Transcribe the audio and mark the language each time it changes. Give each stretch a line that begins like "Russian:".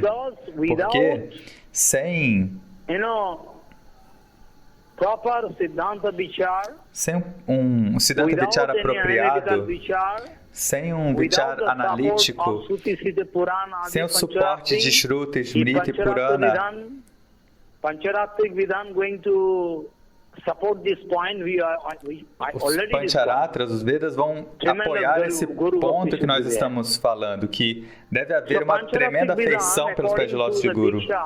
Portuguese: Porque sem
English: proper Siddhanta Vichar,
Portuguese: sem um Siddhanta Vichar apropriado, sem um Vichar analítico, sem o suporte de Shruti, Smriti, Purana,
English: Pancharatric Vidhan going to support this point.
Portuguese: Os Pancharatras, os Vedas vão apoiar esse ponto que nós estamos falando, que deve haver uma tremenda afeição pelos pés de lótus de Guru.